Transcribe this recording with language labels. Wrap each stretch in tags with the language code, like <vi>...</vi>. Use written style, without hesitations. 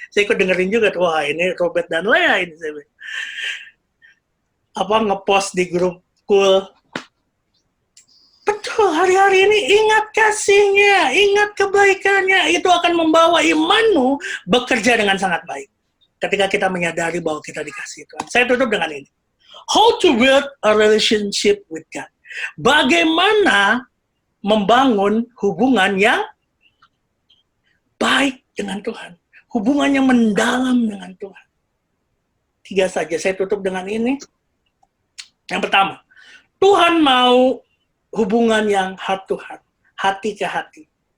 <id>Saya ikut dengerin juga tuh, wah ini Robert dan Lea ini saya ngepost di grup cool. Betul, hari-hari ini ingat kasihnya, ingat kebaikannya. Itu akan membawa imanmu bekerja dengan sangat baik. Ketika kita menyadari bahwa kita dikasih Tuhan. Saya tutup dengan ini.</id> <en>How to build a relationship with God.</en> <id>Bagaimana membangun hubungan yang baik dengan Tuhan. Hubungannya mendalam dengan Tuhan. 3 saja, saya tutup dengan ini. Yang pertama, Tuhan mau hubungan yang heart to heart, hati ke hati.</id>